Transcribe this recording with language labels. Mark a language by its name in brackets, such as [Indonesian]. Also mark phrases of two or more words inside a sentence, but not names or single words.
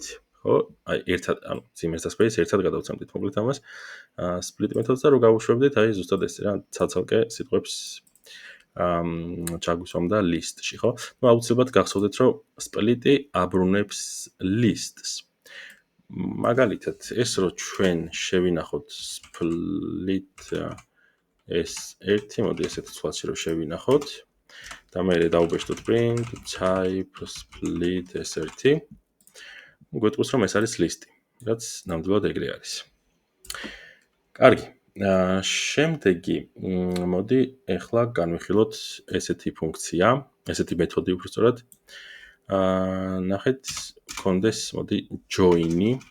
[Georgian] ხო, აი ერთად, ანუ მძიმეს და space ერთად გადავცემდით მოკლედ ამას split მეთოდს და რო გავუშვებდით, აი ზუსტად ეს რა ცალ-ცალკე სიტყვებს ჩაგვისვამდა list-ში, ხო? ნუ აუცილებლად გახსოვდეთ, რომ split-ი აბრუნებს list-ს. მაგალითად, ეს რო ჩვენ შევინახოთ split S1, მოდი ესეთ ცვლადში რო შევინახოთ და მე დავუბეჭდოთ [English] print type split S1. [Georgian] გვეტყვის რომ ეს არის ლისტი. რაც ნამდვილად ეგრე არის. კარგი. შემდეგი, მოდი ეხლა განვიხილოთ ესეთი ფუნქცია, ესეთი მეთოდი უბრალოდ. ნახეთ, გქონდეს, მოდი join-ი.